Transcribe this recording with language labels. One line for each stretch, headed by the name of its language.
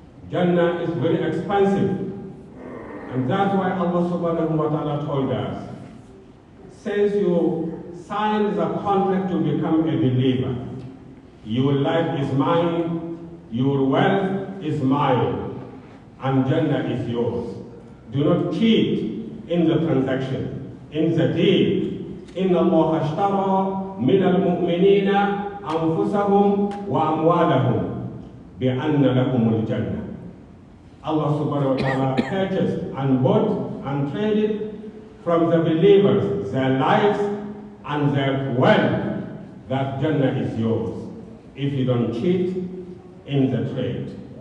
English: Jannah is very expensive. And that's why Allah subhanahu wa ta'ala told us, since you sign the contract to become a believer, your life is mine, your wealth is mine, and Jannah is yours. Do not cheat in the transaction, in the deal.
Arabic: إن الله اشترى من المؤمنين أنفسهم وأموالهم بأن لهم الجنة.
English: Allah subhanahu wa ta'ala purchased and bought and traded from the believers their lives and their wealth. That Jannah is yours if you don't cheat in the trade.